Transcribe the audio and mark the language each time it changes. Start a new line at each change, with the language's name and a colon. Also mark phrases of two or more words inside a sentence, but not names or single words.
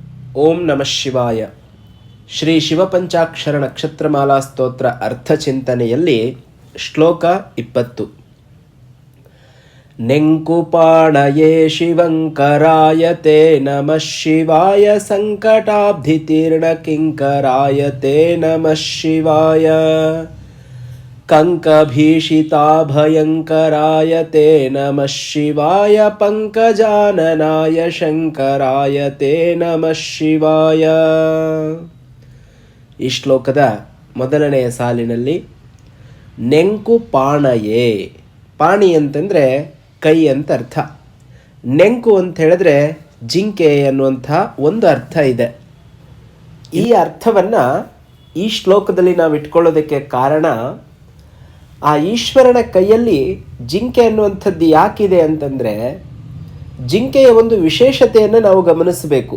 Sanskrit: ಓಂ ನಮಃ ಶಿವಾಯ.
Kannada: ಶ್ರೀ ಶಿವಪಂಚಾಕ್ಷರ ನಕ್ಷತ್ರಮಾಲಾ ಸ್ತೋತ್ರ ಅರ್ಥಚಿಂತನೆಯಲ್ಲಿ ಶ್ಲೋಕ 20.
Sanskrit: ನೆಂಕುಪಾಣಯೇ ಶಿವಂಕರಾಯ ತೇ ನಮಃ ಶಿವಾಯ, ಸಂಕಟಾಬ್ಧಿತೀರ್ಣ ಕಿಂಕರಾಯ ತೇ ನಮಃ ಶಿವಾಯ, ಕಂಕಭೀಷಿತಾಭಯಂಕರಾಯ ತೇ ನಮಃ ಶಿವಾಯ, ಪಂಕಜಾನನಾಯ ಶಂಕರಾಯ ತೇ ನಮಃ ಶಿವಾಯ.
Kannada: ಈ ಶ್ಲೋಕದ ಮೊದಲನೆಯ ಸಾಲಿನಲ್ಲಿ
Sanskrit: ನೆಂಕು ಪಾಣಯೇ,
Kannada: ಪಾಣಿ ಅಂತಂದರೆ ಕೈ ಅಂತ ಅರ್ಥ. ನೆಂಕು ಅಂತ ಹೇಳಿದ್ರೆ ಜಿಂಕೆ ಅನ್ನುವಂಥ ಒಂದು ಅರ್ಥ ಇದೆ. ಈ ಅರ್ಥವನ್ನು ಈ ಶ್ಲೋಕದಲ್ಲಿ ನಾವು ಇಟ್ಕೊಳ್ಳೋದಕ್ಕೆ ಕಾರಣ, ಆ ಈಶ್ವರನ ಕೈಯಲ್ಲಿ ಜಿಂಕೆ ಅನ್ನುವಂಥದ್ದು ಯಾಕಿದೆ ಅಂತಂದರೆ, ಜಿಂಕೆಯ ಒಂದು ವಿಶೇಷತೆಯನ್ನು ನಾವು ಗಮನಿಸಬೇಕು.